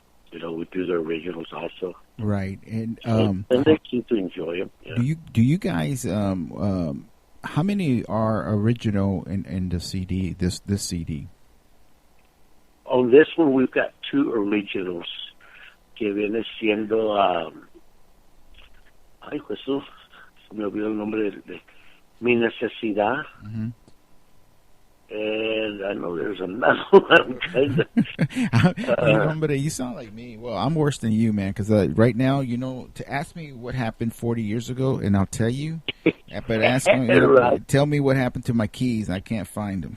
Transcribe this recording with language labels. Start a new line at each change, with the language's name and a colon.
English: We do the originals also. Right, and they seem to enjoy them. Do you guys? How many are original in the CD? This CD. On this one, we've got two originals.
Spanish: Que viene siendo, ay Jesús, se me olvidó el nombre de Mi Necesidad.
English: Mm-hmm. And I know there's another one. But you sound like me. Well, I'm worse than you, man, because right now, to ask me what happened 40 years ago, and I'll tell you. But ask me, right. Tell me what happened to my keys, and I can't find them.